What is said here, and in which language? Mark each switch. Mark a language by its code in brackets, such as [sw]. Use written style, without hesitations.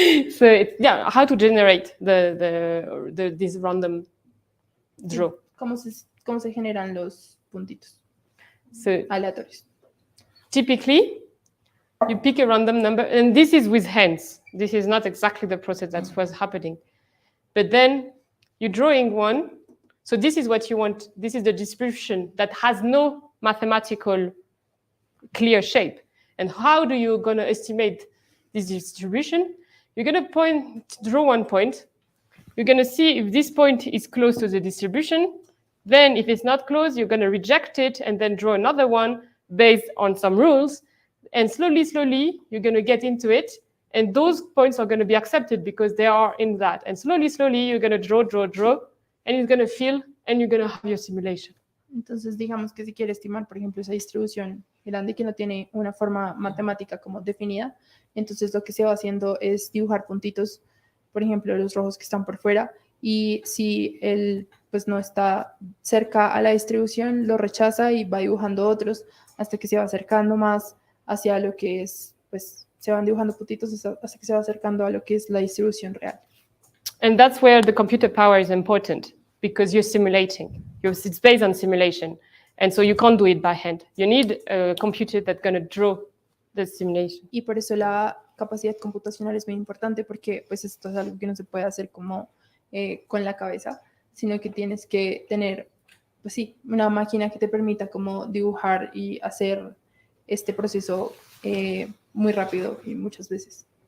[en] So, yeah, how to generate this random draw. [es] Sí, cómo se generan los puntitos aleatorios. [en] Typically, you pick a random number, and this is with hands. This is not exactly the process that was happening. But then you're drawing one. So this is what you want. This is the distribution that has no mathematical clear shape. And how do you going to estimate this distribution? You're going to draw one point. You're going to see if this point is close to the distribution. Then if it's not close, you're going to reject it and then draw another one based on some rules. And slowly, slowly, you're going to get into it. And those points are going to be accepted because they are in that. And slowly, slowly, you're going to draw, and it's going to fill, and you're going to have your simulation. [es] Entonces, digamos que si quiere estimar, por ejemplo, esa distribución grande que no tiene una forma matemática como definida, entonces lo que se va haciendo es dibujar puntitos, por ejemplo, los rojos que están por fuera, y si él pues no está cerca a la distribución, lo rechaza y va dibujando otros hasta que se va acercando más hacia lo que es, pues se van dibujando puntitos hasta que se va acercando a lo que es la distribución real. [en] And that's where the computer power is important, because you're simulating. It's based on simulation. And so you can't do it by hand. You need a computer that's going to draw the simulation. [es] Y por eso la capacidad computacional es muy importante, porque pues esto es algo que no se puede hacer como con la cabeza, sino que tienes que tener, pues sí, una máquina que te permita como dibujar y hacer este proceso muy rápido y muchas veces.